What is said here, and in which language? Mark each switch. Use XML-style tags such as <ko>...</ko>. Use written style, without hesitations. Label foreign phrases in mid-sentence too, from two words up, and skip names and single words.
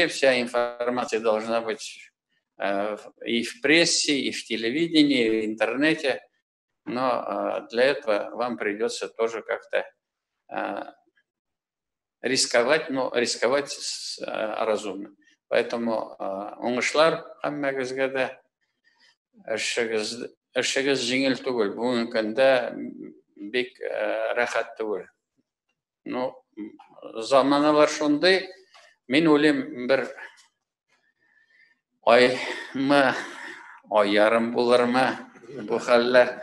<ru>Вся информация должна быть и в прессе, и в телевидении, и в интернете. Но для этого вам придется тоже как-то рисковать, но рисковать разумно.</ru> <tt>Поэтому уңышлар һәммәгезгә дә, эшегез җиңел түгел. Бүгенге көндә бик рәхәт түгел. Ну, заманалар шундый, мин уйлыйм, бер аймы, ай ярым булырмы бу хәлләр.</tt>